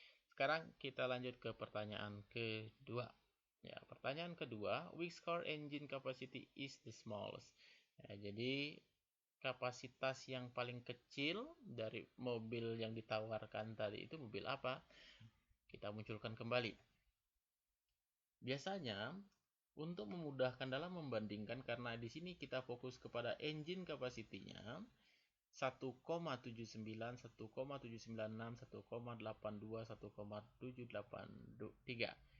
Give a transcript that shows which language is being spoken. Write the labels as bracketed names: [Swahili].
[Indonesian] Sekarang kita lanjut ke pertanyaan kedua. Ya, pertanyaan kedua, [English] which car engine capacity is the smallest? [Indonesian] Ya, jadi kapasitas yang paling kecil dari mobil yang ditawarkan tadi itu mobil apa? Kita munculkan kembali. Biasanya untuk memudahkan dalam membandingkan, karena di sini kita fokus kepada engine capacity-nya 1,79, 1,796, 1,82, 1,783.